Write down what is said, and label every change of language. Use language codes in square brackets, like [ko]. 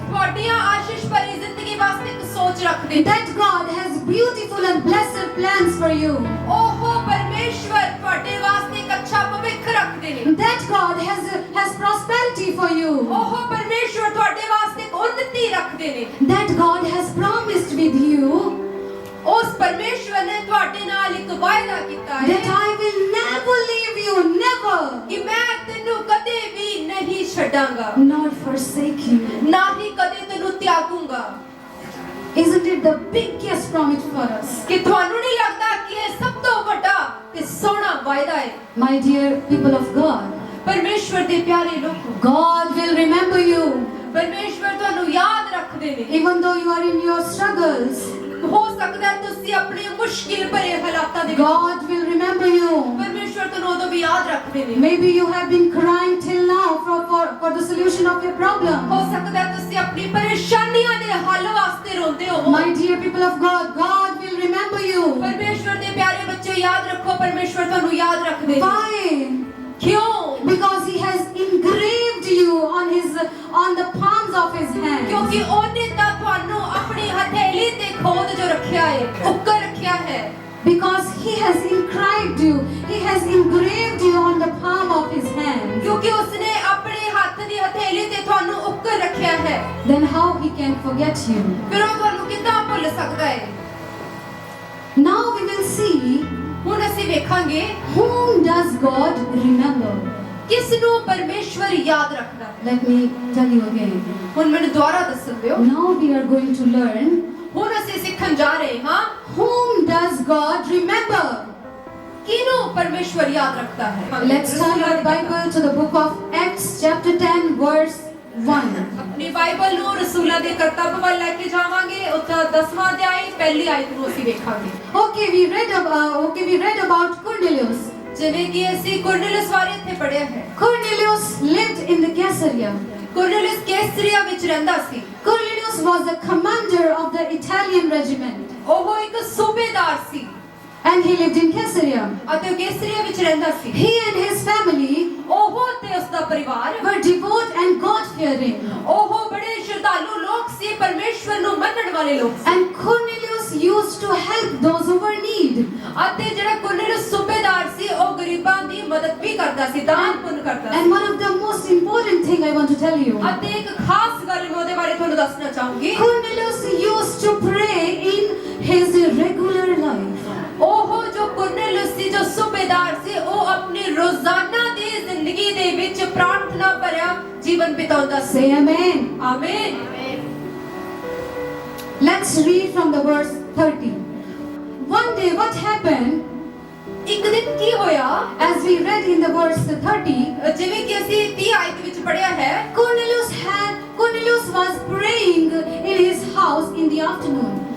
[pa] ਤੁਹਾਡੀਆਂ ਆਸ਼ੀਸ਼ ਭਰੀ ਜ਼ਿੰਦਗੀ ਵਾਸਤੇ ਇੱਕ ਸੋਚ ਰੱਖਦੇ ਨੇ। [en] That God has beautiful and blessed plans for you. [pa] ਉਹ ਪਰਮੇਸ਼ਵਰ ਤੁਹਾਡੇ ਵਾਸਤੇ ਇੱਕ ਅੱਛਾ ਭਵਿੱਖ ਰੱਖਦੇ ਨੇ। [en] That God has prosperity for you. [pa] ਉਹ ਪਰਮੇਸ਼ਵਰ ਤੁਹਾਡੇ ਵਾਸਤੇ ਇੱਕ ਉੱਨਤੀ ਰੱਖਦੇ ਨੇ। [en] That God has promised with you [pa] ਉਸ ਪਰਮੇਸ਼ਵਰ ਨੇ ਤੁਹਾਡੇ ਨਾਲ ਇੱਕ ਵਾਅਦਾ ਕੀਤਾ ਹੈ [en] that I will never leave you, never, [pa] ਕਿ ਮੈਂ ਤੈਨੂੰ ਕਦੇ ਵੀ ਨਹੀਂ ਛੱਡਾਂਗਾ, [en] nor forsake you. [pa] ਨਾ ਹੀ ਕਦੇ ਤੈਨੂੰ ਤਿਆਗੂੰਗਾ। [en] Isn't it the biggest promise for us? [pa] ਕਿ ਤੁਹਾਨੂੰ ਨਹੀਂ ਲੱਗਦਾ ਕਿ ਇਹ ਸਭ ਤੋਂ ਵੱਡਾ ਤੇ ਸੋਹਣਾ ਵਾਅਦਾ ਹੈ? [en] My dear people of God, [pa] ਪਰਮੇਸ਼ਵਰ ਦੇ ਪਿਆਰੇ ਲੋਕੋ, [en] God will remember you. [pa] ਪਰਮੇਸ਼ਵਰ ਤੁਹਾਨੂੰ ਯਾਦ ਰੱਖਦੇ ਨੇ। [en] Even though you are in your struggles, [pa] ਹੋ ਸਕਦਾ ਹੈ ਤੁਸੀਂ ਆਪਣੇ ਮੁਸ਼ਕਿਲ ਭਰੇ ਹਾਲਾਤਾਂ ਦੇ ਵਿੱਚ, [en] God will remember you. [pa] ਪਰਮੇਸ਼ਵਰ ਤੁਹਾਨੂੰ ਉਦੋਂ ਵੀ ਯਾਦ ਰੱਖਦੇ ਨੇ। [en] Maybe you have been crying till now for the solution of your problem. [pa] ਹੋ ਸਕਦਾ ਹੈ ਤੁਸੀਂ ਆਪਣੀ ਪਰੇਸ਼ਾਨੀਆਂ ਦੇ ਹੱਲ ਵਾਸਤੇ ਰੋਂਦੇ ਹੋ। [en] My dear people of God, God will remember you. [pa] ਪਰਮੇਸ਼ਵਰ ਦੇ ਪਿਆਰੇ ਬੱਚੇ ਯਾਦ ਰੱਖੋ, ਪਰਮੇਸ਼ਵਰ ਤੁਹਾਨੂੰ ਯਾਦ ਰੱਖਦੇ ਨੇ। [en] Why? [pa] ਕਿਉਂ? [en] Because He has engraved you on the palms of His hands. [pa] ਕਿਉਂਕਿ ਉਹਨੇ ਤਾਂ ਤੁਹਾਨੂੰ ਆਪਣੀ ਹਥੇਲੀ ਤੇ ਖੋਦ ਜੋ ਰੱਖਿਆ ਹੈ, ਉੱਕਰ ਰੱਖਿਆ ਹੈ। [en] Because He has inscribed you, He has engraved you on the palm of His hands. [pa] ਕਿਉਂਕਿ ਉਸਨੇ ਆਪਣੇ ਹੱਥ ਦੀ ਹਥੇਲੀ ਤੇ ਤੁਹਾਨੂੰ ਉੱਕਰ ਰੱਖਿਆ ਹੈ। [en] Then how He can forget you? [pa] ਫਿਰ ਉਹ ਤੁਹਾਨੂੰ ਕਿੱਦਾਂ ਭੁੱਲ ਸਕਦਾ ਹੈ? [en] Now we will see, [pa] ਹੁਣ ਅਸੀਂ ਵੇਖਾਂਗੇ [en] whom does God remember? [pa] ਕਿਸ ਨੂੰ ਪਰਮੇਸ਼ਵਰ ਯਾਦ ਰੱਖਦਾ ਹੈ। [en] Let me tell you again. [pa] ਹੁਣ ਮੈਨੂੰ ਦੁਬਾਰਾ ਦੱਸਣ ਦਿਓ। [en] Now we are going to learn, [pa] ਹੁਣ ਅਸੀਂ ਸਿੱਖਣ ਜਾ ਰਹੇ ਹਾਂ [en] whom does God remember? [pa] ਕਿਹਨੂੰ ਪਰਮੇਸ਼ਵਰ ਯਾਦ ਰੱਖਦਾ ਹੈ। [en] Let's turn our Bible to the book of Acts chapter 10 verse 1. [pa] ਆਪਣੀ ਬਾਈਬਲ ਨੂੰ ਰਸੂਲਾਂ ਦੇ ਕਰਤੱਵ ਵੱਲ ਲੈ ਕੇ ਜਾਵਾਂਗੇ। ਉੱਥੇ 10ਵਾਂ ਅਧਿਆਇ ਪਹਿਲੀ ਆਇਤ ਨੂੰ ਅਸੀਂ ਵੇਖਾਂਗੇ। [en] Okay, we read about Cornelius. [pa] ਜਿਵੇਂ ਕਿ ਅਸੀਂ ਕੁਰਨੇਲਿਸ ਬਾਰੇ ਇੱਥੇ ਪੜ੍ਹਿਆ ਹੈ। [en] Cornelius lived in the Caesarea. [pa] ਕੁਰਨੇਲਿਸ Caesarea ਵਿੱਚ ਰਹਿੰਦਾ ਸੀ। [en] Cornelius was the commander of the Italian regiment. [pa] ਉਹ ਇੱਕ ਸੂਬੇਦਾਰ ਸੀ [en] And he lived in Caesarea. [pa] ਅਤੇ ਉਹ ਕੈਸਰੀਆ ਵਿੱਚ ਰਹਿੰਦਾ ਸੀ। [en] He and his family [pa] ਉਹ ਤੇ ਉਸਦਾ ਪਰਿਵਾਰ [en] were devout and God-fearing. [pa] ਉਹ ਬੜੇ ਸ਼ਰਧਾਲੂ ਲੋਕ ਸੀ, ਪਰਮੇਸ਼ਵਰ ਨੂੰ ਮੰਨਣ ਵਾਲੇ ਲੋਕ ਸੀ। [en] And Cornelius used to help those who were in need. [pa] ਅਤੇ ਜਿਹੜਾ ਕੁਰਨੇਲਿਸ ਸੂਬੇਦਾਰ ਸੀ ਉਹ ਗਰੀਬਾਂ ਦੀ ਮਦਦ ਵੀ ਕਰਦਾ ਸੀ, ਦਾਨ ਪੁੰਨ ਕਰਦਾ ਸੀ। [en] And one of the most important thing I want to tell you, [pa] ਅਤੇ ਇੱਕ ਖਾਸ ਗੱਲ ਮੈਂ ਉਹਦੇ ਬਾਰੇ ਤੁਹਾਨੂੰ ਦੱਸਣਾ ਚਾਹੂੰਗੀ। [en] Cornelius used to pray in his regular life. [pa] ਉਹ ਜੋ ਕੁਰਨੇਲਿਸ ਸੀ, ਜੋ ਸੂਬੇਦਾਰ ਸੀ, ਉਹ ਆਪਣੀ ਰੋਜ਼ਾਨਾ ਦੀ ਜ਼ਿੰਦਗੀ ਦੇ ਵਿੱਚ ਪ੍ਰਾਰਥਨਾ ਭਰਿਆ ਜੀਵਨ ਬਿਤਾਉਂਦਾ ਸੀ। [en] Say amen. [pa] ਆਮੀਨ। [en] Let's read from the verse 30. One day what happened, [pa] ਇੱਕ ਦਿਨ ਕੀ ਹੋਇਆ? [en] as we read in the verse 30, [pa] ਜਿਵੇਂ ਕਿ ਅਸੀਂ 30 ਆਇਤ ਵਿੱਚ ਪੜ੍ਹਿਆ ਹੈ, [en] Cornelius was praying in his house in the afternoon.